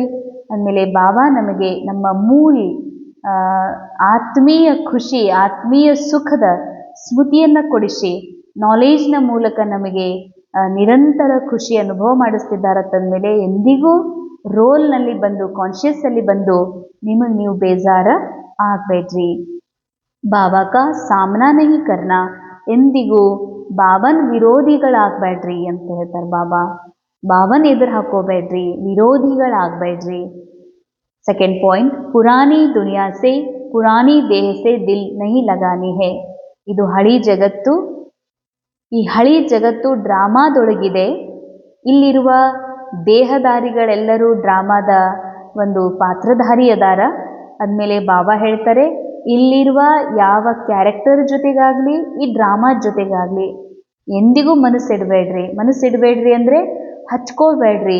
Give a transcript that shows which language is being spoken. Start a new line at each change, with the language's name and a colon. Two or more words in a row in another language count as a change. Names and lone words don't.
Kannada: ಅಂದಮೇಲೆ ಬಾಬಾ ನಮಗೆ ನಮ್ಮ ಮೂಲ ಆತ್ಮೀಯ ಖುಷಿ, ಆತ್ಮೀಯ ಸುಖದ ಸ್ಮೃತಿಯನ್ನು ಕೊಡಿಸಿ ನಾಲೇಜ್ನ ಮೂಲಕ ನಮಗೆ ನಿರಂತರ ಖುಷಿ ಅನುಭವ ಮಾಡಿಸ್ತಿದ್ದಾರಂತಂದಮೇಲೆ ಎಂದಿಗೂ ರೋಲ್ನಲ್ಲಿ ಬಂದು ಕಾನ್ಷಿಯಸ್ಸಲ್ಲಿ ಬಂದು ನಿಮಗೆ ನೀವು ಬೇಜಾರ ಆಗಬೇಡ್ರಿ.
Hindi: बाबा का सामना नहीं करना,
Kannada: ಎಂದಿಗೂ ಬಾಬನ್ ವಿರೋಧಿಗಳಾಗಬೇಡ್ರಿ ಅಂತ ಹೇಳ್ತಾರೆ ಬಾಬಾ. ಬಾಬನ್ ಎದುರು ಹಾಕೋಬೇಡ್ರಿ, ವಿರೋಧಿಗಳಾಗಬೇಡ್ರಿ.
English: second point,
Hindi: पुरानी दुनिया से पुरानी देह से दिल नहीं लगानी है.
Kannada: ಇದು ಹಳಿ ಜಗತ್ತು. ಈ ಹಳಿ ಜಗತ್ತು ಡ್ರಾಮಾದೊಳಗಿದೆ. ಇಲ್ಲಿರುವ ದೇಹಧಾರಿಗಳೆಲ್ಲರೂ ಡ್ರಾಮಾದ ಒಂದು ಪಾತ್ರಧಾರಿ ಅದಾರ. ಅಂದಮೇಲೆ ಬಾಬಾ ಹೇಳ್ತಾರೆ, ಇಲ್ಲಿರುವ ಯಾವ ಕ್ಯಾರೆಕ್ಟರ್ ಜೊತೆಗಾಗಲಿ ಈ ಡ್ರಾಮಾ ಜೊತೆಗಾಗಲಿ ಎಂದಿಗೂ ಮನಸ್ಸಿಡಬೇಡ್ರಿ ಅಂದರೆ ಹಚ್ಕೋಬೇಡ್ರಿ.